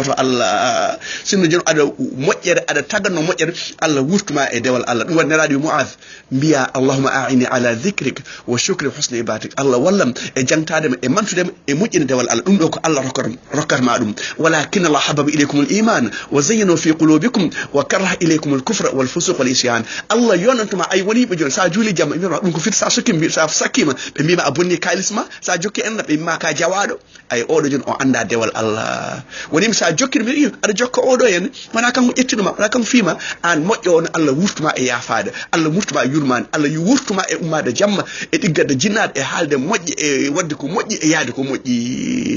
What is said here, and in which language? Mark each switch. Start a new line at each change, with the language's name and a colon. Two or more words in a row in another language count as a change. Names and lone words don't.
Fula: to Allah sinno joni aɗa moƴƴere aɗa taganno moƴƴere Allah wurtuma e dewal Allah ɗum waɗi neraɗo wi Mu'adh mbiya
Arabic: اللهم أعني على ذكرك و شكري حسن عبادك
Fula: Allah wallam e jangtadema e mantudema e moƴƴine dewal Allah ɗum ɗo ko Allah rokkatma ɗum
Arabic: ولكن الله حبب إليكم الإيمان وزين في قلوبكم وكره إليكم الكفر والفسوق والعصيان
Fula: Allah yonantuma ay woni ɓe joni sa juuli jamma mbima ɗum ko fit sa sokkima sa sakkima ɓe mbima a bonni kalisma sa jokki enna ɓe mbima ka jawaɗo ay oɗo jon o anda dewal Allah woni mi sa jokkir mi iyo aɗa jokka oɗo en wana kanko ƴettinuma wana kanko fiima an moƴƴo on Allah wurtuma e yaafade Allah wurtuma e yurmade Allah wurtuma e ummade jamma e ɗiggade jinnade e haalde moƴƴi e wadde ko moƴƴi e yaade ko moƴƴi